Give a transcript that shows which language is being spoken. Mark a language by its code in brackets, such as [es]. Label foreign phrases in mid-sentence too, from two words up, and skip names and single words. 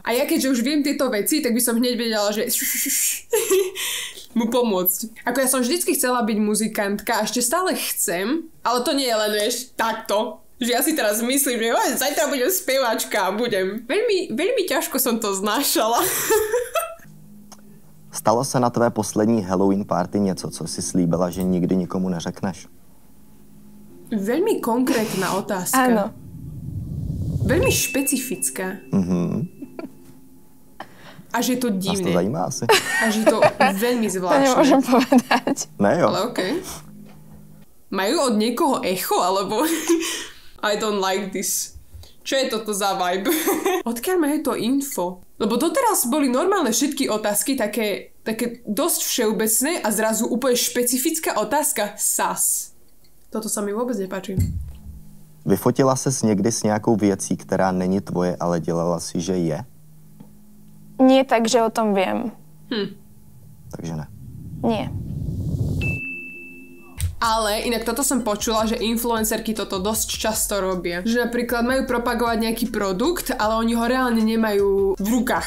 [sk] A ja keďže už viem tieto veci, tak by som hneď vedela, že mu pomôcť. Ako ja som vždycky chcela byť muzikantka, a ešte stále chcem, ale to nie je len, vieš, takto. Že ja si teraz myslím, že zajtra budem speváčka a budem. Veľmi ťažko som to znášala. [cs] Stalo se na tvé poslední Halloween party něco, co si slíbila, že nikdy nikomu neřekneš? [sk] Veľmi konkrétna otázka. Áno. Veľmi špecifická. A že je to [cs] Nás to [sk] divné. [cs] zajímá asi. [sk] A že je to veľmi To zvláštne. nemôžem povedať. [cs] Ne jo. [sk] Ale okej. Majú od niekoho echo, alebo [en] I don't like this. [sk] Čo je toto za vibe? Odkiaľ majú to info? Lebo doteraz boli normálne všetky otázky také dosť všeobecné a zrazu úplne špecifická otázka SAS. Toto sa mi vôbec nepáči. [cs] Vyfotila ses někdy s nějakou věcí, která není tvoje, ale dělala si, že je? [sk] Nie tak, že o tom viem. [cs] Takže ne. [sk] Nie. Ale inak toto som počula, že influencerky toto dosť často robia. Že napríklad majú propagovať nejaký produkt, ale oni ho reálne nemajú v rukách.